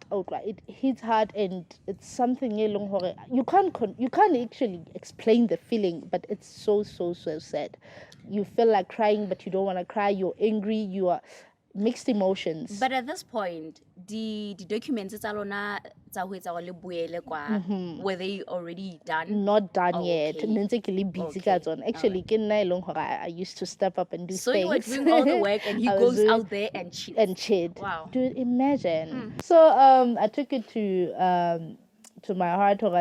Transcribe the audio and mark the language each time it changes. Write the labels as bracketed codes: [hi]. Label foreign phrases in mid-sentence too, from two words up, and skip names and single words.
[en] It hits hard, and it's something you can't actually explain the feeling, but it's so sad. You feel like crying, but you don't want to cry. You're angry. mixed emotions. But at this point, the documents [st] tsa lona tsa ho etsa le boele kwa, [en] were they already done? Not done yet. Actually, I used to step up and do so things. You were doing all the work and he goes out there and cheats. Wow. Dude, imagine. So I took it to my heart.